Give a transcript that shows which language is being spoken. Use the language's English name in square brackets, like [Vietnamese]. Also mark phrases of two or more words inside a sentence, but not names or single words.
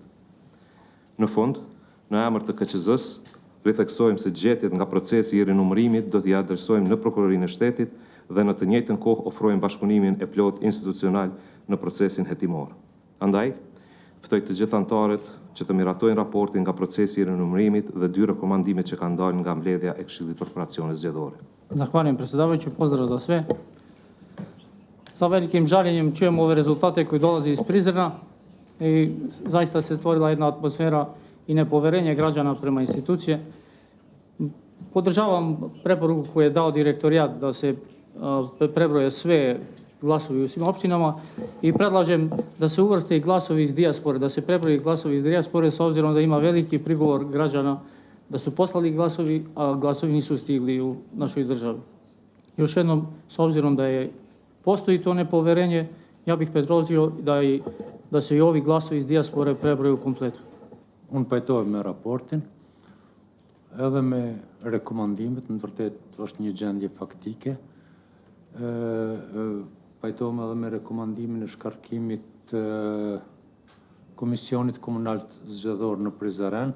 [Albanian] Në fund, në emër të KQZ-s, ritheksojmë se gjetjet nga procesi i rinumërimit do t'i adresojmë në Prokurorinë e Shtetit dhe në të njëjtën kohë ofrojmë bashkëpunimin e plot institucional në procesin hetimor. Andaj, ftoj të gjithë anëtarët që të miratojnë raportin nga procesi i rinumërimit dhe 2 rekomandime që kanë dalë nga mbledhja e Këshillit për Operacione Zgjedhore. [Serbian] Zahvaljujem predsjedavajući, pozdrav za sve. Sa velikim žaljenjem čujemo ove rezultate koji dolaze iz Prizrena i zaista se stvorila jedna atmosfera i nepoverenje građana prema institucije. Podržavam preporuku koju je dao direktorijat da se prebroje sve glasovi u svim opštinama i predlažem da se uvrste i glasovi iz dijaspore, da se prebroji glasovi iz dijaspore s obzirom da ima veliki prigovor građana da su poslali glasovi, a glasovi nisu stigli u našoj državi. Još jednom, s obzirom da postoji to nepoverenje, ja bih predložio da se i ovi glasovi iz dijaspore prebroju kompletu. [Albanian] Unë pajtohem me raportin. edhe me rekomandimet, në vërtet është një gjendje faktike. Pajtohem edhe me rekomandimin e shkarkimit Komisionit Komunal Zgjedhor në Prizren.